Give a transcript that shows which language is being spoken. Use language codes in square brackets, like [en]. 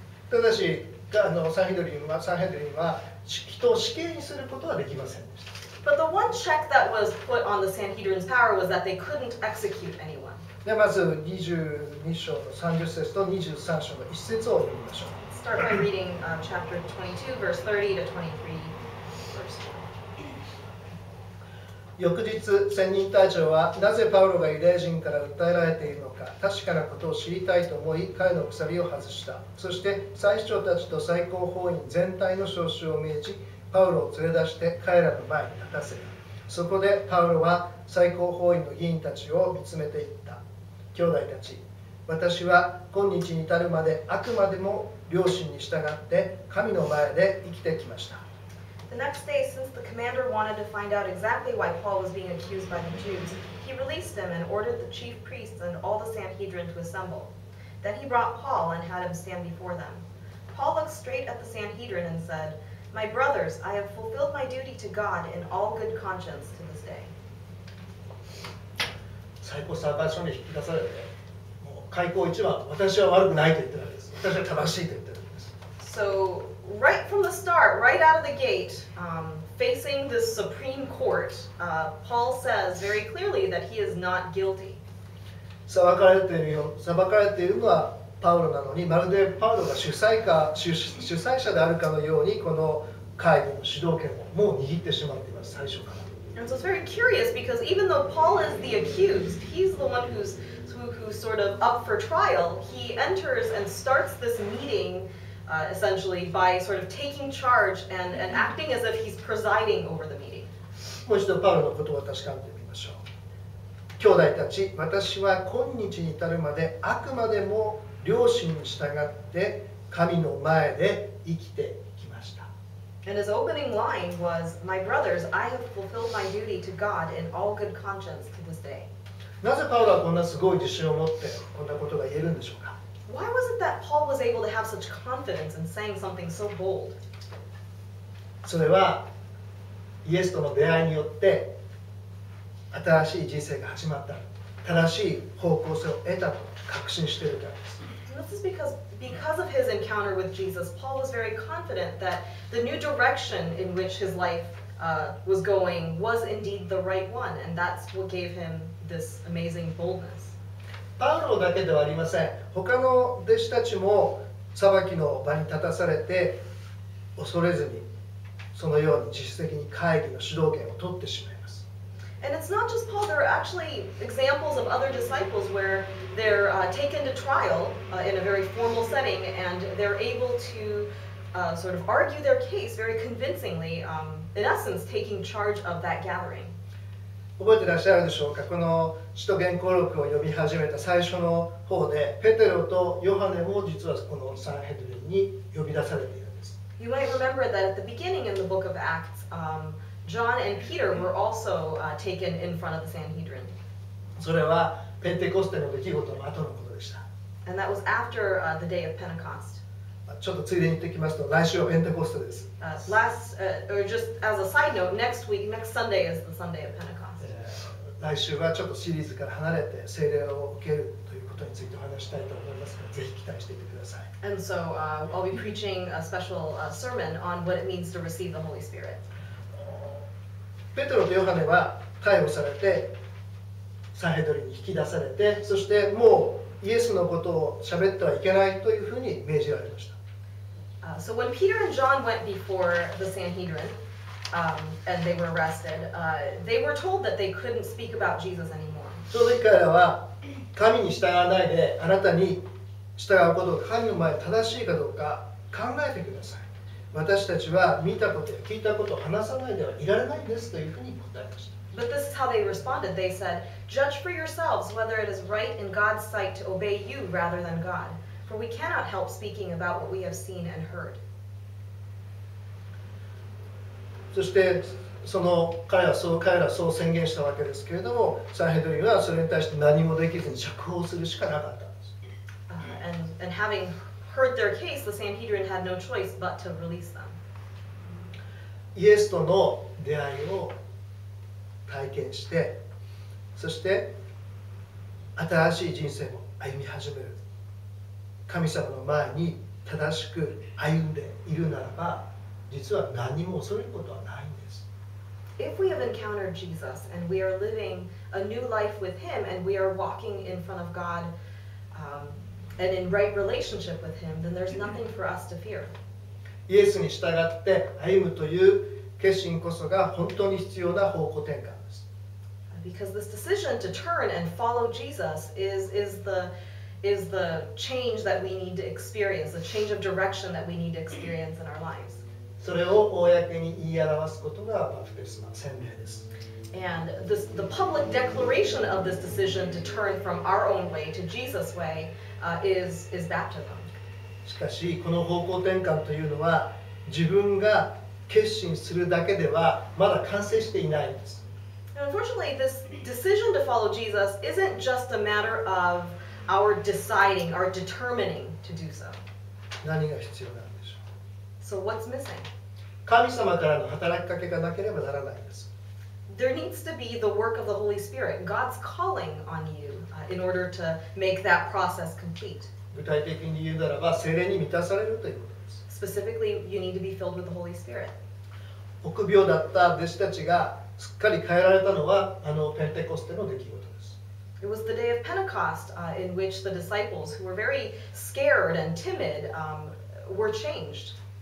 [ja] ただし、サンヘドリンは人を死刑にすることはできませんでした。 [en] But the one check that was put on the Sanhedrin's power was that they couldn't execute anyone. [ja] ではまず22章の30節と23章の1節を読みましょう。 [en] Start by reading chapter 22, verse 30 to 23, verse 1. [ja] 翌日、千人隊長はなぜパウロがユダヤ人から訴えられているのか確かなことを知りたいと思い、彼の鎖を外した。そして祭司長たちと最高法院全体の招集を命じ、パウロを連れ出して彼らの前に立たせた。そこでパウロは最高法院の議員たちを見つめていった。兄弟たち、私は今日に至るまであくまでも良心に従って神の前で生きてきました。 [en] The next day, since the commander wanted to find out exactly why Paul was being accused by the Jews, he released him and ordered the chief priests and all the Sanhedrin to assemble. Then he brought Paul and had him stand before them. Paul looked straight at the Sanhedrin and said, My brothers, I have fulfilled my duty to God in all good conscience to this day. [ja] 最高裁判所に引き出されて、もう開口一番、私は悪くないと言ってるわけです。私は正しいと言ってるわけです。 [en] So, right from the start, right out of the gate, facing this Supreme Court, Paul says very clearly that he is not guilty. [ja] 裁かれているのはパウロなのに、まるでパウロが主催者であるかのように、この会議の主導権をもう握ってしまっています、最初から。 [en] And so it's very curious because even though Paul is the accused, he's the one who's sort of up for trial. He enters and starts this meeting essentially by sort of taking charge and acting as if he's presiding over the meeting. [ja] もう一度パウロのことを確かめてみましょう。兄弟たち、私は今日に至るまであくまでも良心に従って神の前で生きてきました。 [en] And his opening line was, My brothers, I have fulfilled my duty to God in all good conscience to this day. [ja] なぜパウロはこんなすごい自信を持ってこんなことが言えるんでしょうか。 [en] Why was it that Paul was able to have such confidence in saying something so bold? [ja] それはイエスとの出会いによって新しい人生が始まった、正しい方向性を得たと確信しているからです。 [en] And this is because of his encounter with Jesus, Paul was very confident that the new direction in which his life was going was indeed the right one, and that's what gave him this amazing boldness. [ja] パウロだけではありません。他の弟子たちも裁きの場に立たされて恐れずにそのように自主的に会議の主導権を取ってしまいます。 [en] And it's not just Paul, there are actually examples of other disciples where they're taken to trial in a very formal setting and they're able to sort of argue their case very convincingly, in essence taking charge of that gathering. [ja] 覚えてらっしゃるでしょうか。この使徒言行録を読み始めた最初の方でペテロとヨハネも実はこのサンヘドリンに呼び出されているんです。 [en] You might remember that at the beginning in the book of Acts, John and Peter were also taken in front of the Sanhedrin. [ja] それはペンテコステの出来事の後のことでした。 [en] And that was after the day of Pentecost. [ja] ちょっとついでに言っておきますと、来週はペンテコステです。 [en] Or just as a side note, next Sunday is the Sunday of Pentecost. [ja] 来週はちょっとシリーズから離れて聖霊を受けるということについてお話したいと思いますので、ぜひ期待していてください。 [en] And so I'll be preaching a special sermon on what it means to receive the Holy Spirit. [ja] ペテロとヨハネは逮捕されてサンヘドリンに引き出されて、そしてもうイエスのことを喋ってはいけないというふうに命じられました。 [en] So when Peter and John went before the Sanhedrin and they were arrested, they were told that they couldn't speak about Jesus anymore. [ja] その時彼らは神に従わないであなたに従うことが神の前で正しいかどうか考えてください。私たちは見たことや聞いたことを話さないではいられないんですというふうに答えました。 [en] But this is how they responded. They said, Judge for yourselves whether it is right in God's sight to obey you rather than God. For we cannot help speaking about what we have seen and heard. [ja] そして彼らはそう宣言したわけですけれども、サンヘドリンはそれに対して何もできずに釈放するしかなかったんです。 [en] And having heard their case, the Sanhedrin had no choice but to release them. [ja] イエスとの出会いを体験して、そして新しい人生を歩み始める。神様の前に正しく歩んでいるならば、実は何も恐れることはないんです。 [en] If we have encountered Jesus and we are living a new life with Him and we are walking in front of God and in right relationship with Him, then there's nothing for us to fear. [ja] イエスに従って歩むという決心こそが本当に必要な方向転換です。 [en] Because this decision to turn and follow Jesus is the change that we need to experience, the change of direction that we need to experience in our lives. [ja] それを公に言い表すことがバプテスマ、洗礼です。 [en] And the public declaration of this decision to turn from our own way to Jesus' way is baptism. [ja] しかし、この方向転換というのは自分が決心するだけではまだ完成していないんです。 [en] Unfortunately, this decision to follow Jesus isn't just a matter of our deciding, our determining to do so. [ja] 何が必要なんでしょう。 [en] So what's missing? [ja] 神様からの働きかけがなければならないんです。 [en] There needs to be the work of the Holy Spirit, God's calling on you in order to make that process complete. [ja] 具体的に言うならば、聖霊に満たされるということです。 [en] Specifically, you need to be filled with the Holy Spirit. [ja] 臆病だった弟子たちがすっかり変えられたのはペンテコステの出来事です。 [en] It was the day of Pentecost in which the disciples, who were very scared and timid, were changed.